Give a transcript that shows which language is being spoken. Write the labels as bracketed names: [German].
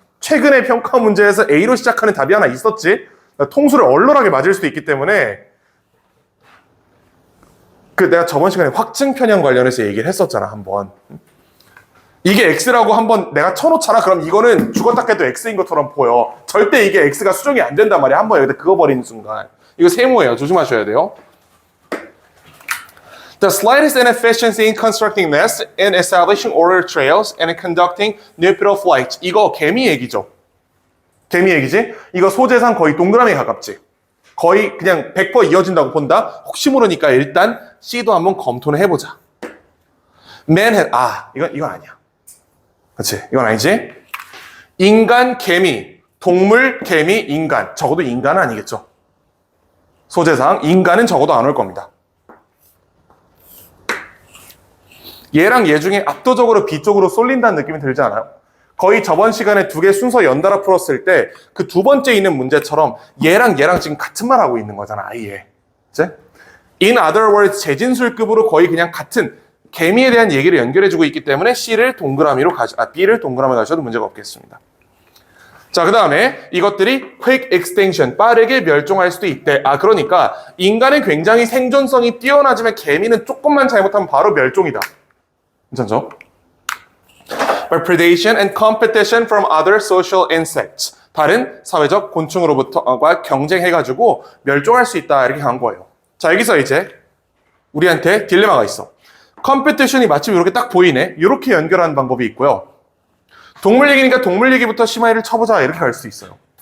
[Korean] 최근에 평가 문제에서 A로 시작하는 답이 하나 있었지. 통수를 얼얼하게 맞을 수도 있기 때문에 내가 저번 시간에 확증 편향 관련해서 얘기를 했었잖아, 한번. 이게 X라고 한번 내가 쳐놓잖아. 그럼 이거는 죽었다 깨도 X인 것처럼 보여. 절대 이게 X가 수정이 안 된단 말이야. 한번 여기다 그어버리는 순간. 이거 세모예요. 조심하셔야 돼요. [English] The slightest inefficiency in constructing nests, in establishing order trails, and in conducting nuptial flights. [Korean] 이거 개미 얘기죠. 개미 얘기지? 이거 소재상 거의 동그라미에 가깝지. 거의 그냥 100% 이어진다고 본다? 혹시 모르니까 일단 C도 한번 검토를 해보자. [English] Man had, [Korean] 이건 아니야. 그렇지? 이건 아니지? 인간, 개미, 동물, 개미, 인간. 적어도 인간은 아니겠죠. 소재상 인간은 적어도 안 올 겁니다. 얘랑 얘 중에 압도적으로 B 쪽으로 쏠린다는 느낌이 들지 않아요? 거의 저번 시간에 두 개 순서 연달아 풀었을 때 그 두 번째 있는 문제처럼 얘랑 얘랑 지금 같은 말 하고 있는 거잖아, 아예. 그치? [English] In other words, [Korean] 재진술급으로 거의 그냥 같은 개미에 대한 얘기를 연결해주고 있기 때문에 B를 동그라미로 가셔도 문제가 없겠습니다. 자, 그 다음에 이것들이 [English] quick extinction, [Korean] 빠르게 멸종할 수도 있대. 그러니까 인간은 굉장히 생존성이 뛰어나지만 개미는 조금만 잘못하면 바로 멸종이다. 괜찮죠? [English] By predation and competition from other social insects. [Korean] 다른 사회적 곤충으로부터가 경쟁해가지고 멸종할 수 있다. 이렇게 간 거예요. 자, 여기서 이제 우리한테 딜레마가 있어. 컴피티션이 마침 이렇게 딱 보이네. 이렇게 연결하는 방법이 있고요. 동물 얘기니까 동물 얘기부터 심하이를 쳐보자. 이렇게 갈 수 있어요.